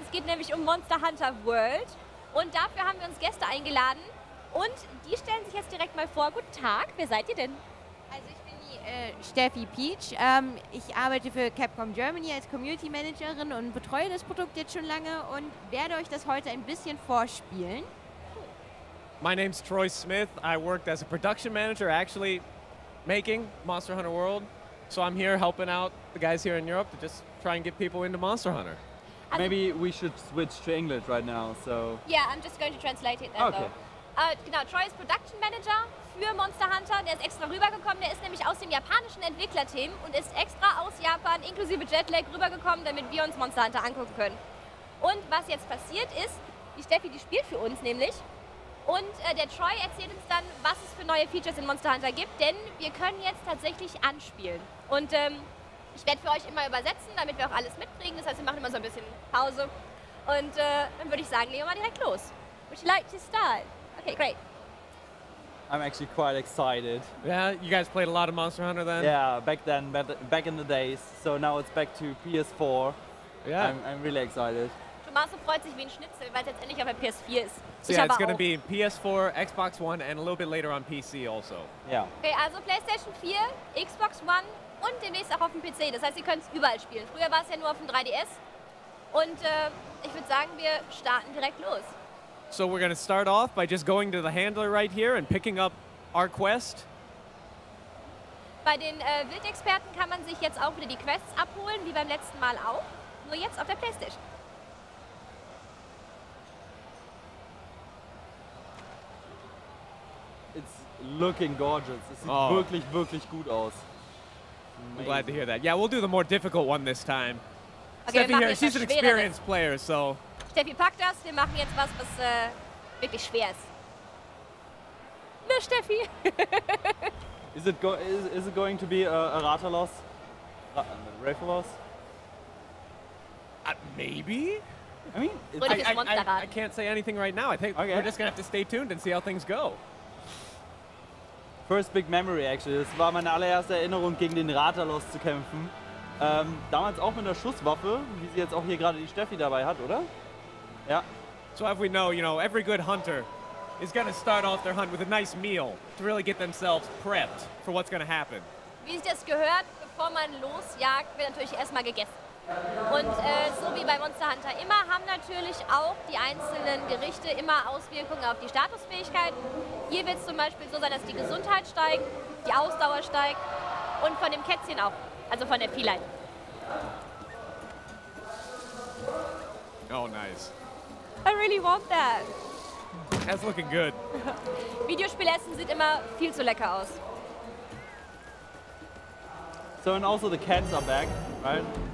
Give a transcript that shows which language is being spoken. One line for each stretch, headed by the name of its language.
German: Es geht nämlich um Monster Hunter World. Und dafür haben wir uns Gäste eingeladen. Und die stellen sich jetzt direkt mal vor. Guten Tag, wer seid ihr denn? Also ich bin die Steffi Peach. Ich arbeite für Capcom Germany als Community Managerin und betreue das Produkt jetzt schon lange und werde euch das heute ein bisschen vorspielen.
English: My name's Troy Smith. I worked as a production manager actually making Monster Hunter World. So I'm here helping out the guys here in Europe to just try and get people into Monster Hunter. Maybe we should switch to English right now, so... Yeah, I'm just going to translate it then, okay.
German: Genau, Troy ist Production Manager für Monster Hunter. Der ist extra rübergekommen. Der ist nämlich aus dem japanischen Entwicklerteam und ist extra aus Japan inklusive Jetlag rübergekommen, damit wir uns Monster Hunter angucken können. Und was jetzt passiert ist, die Steffi, die spielt für uns nämlich. Und der Troy erzählt uns dann, was es für neue Features in Monster Hunter gibt, denn wir können jetzt tatsächlich anspielen. Und ich werde für euch immer übersetzen, damit wir auch alles mitkriegen. Das heißt, wir machen immer so ein bisschen Pause. Und dann würde ich sagen, legen wir mal direkt los.
English: Would you like to start? Okay, great. I'm actually quite excited. Yeah, you guys played a lot of Monster Hunter then? Yeah, back then, back in the days. So now it's back to PS4. Yeah. I'm really excited.
German: Tommaso freut sich wie ein Schnitzel, weil es jetzt endlich auf der PS4 ist.
English: So yeah, it's going to be PS4, Xbox One, and a little bit later on PC also. Yeah.
German: Okay, also PlayStation 4, Xbox One und demnächst auch auf dem PC. Das heißt, ihr könnt es überall spielen. Früher war es ja nur auf dem 3DS. Und ich würde sagen, wir starten direkt los.
English: So we're going to start off by just going to the handler right here and picking up our quest.
German: Bei den Wildexperten kann man sich jetzt auch wieder die Quests abholen, wie beim letzten Mal auch. Nur jetzt auf der PlayStation.
English: It's looking gorgeous.
German: Es sieht wirklich, wirklich gut aus.
English: I'm glad to hear that. Yeah, we'll do the more difficult one this time. Okay, Steffi here, she's an experienced player, so...
German: Steffi packt das, wir machen jetzt was, was wirklich schwer ist. Ne, Steffi?
English: Is it going to be a Rata loss? Rifle loss? Maybe? I mean, I can't say anything right now. I think we're just going to have to stay tuned and see how things go. First big memory actually.
German: Das war meine allererste Erinnerung, gegen den Ratalos zu kämpfen. Damals auch mit einer Schusswaffe, wie sie jetzt auch hier gerade die Steffi dabei hat, oder? Ja.
English: So as we know, every good hunter is going to start off their hunt with a nice meal to really get themselves prepped for what's going to happen.
German: Wie sich das gehört, bevor man losjagt, wird natürlich erstmal gegessen. Und so wie bei Monster Hunter immer, haben natürlich auch die einzelnen Gerichte immer Auswirkungen auf die Statusfähigkeiten. Hier wird es zum Beispiel so sein, dass die Gesundheit steigt, die Ausdauer steigt und von dem Kätzchen auch, also von der Feline.
English: Oh, nice. I really want that. That's looking good.
German: Videospielessen sieht immer viel zu lecker aus.
English: So, and also the cats are back, right?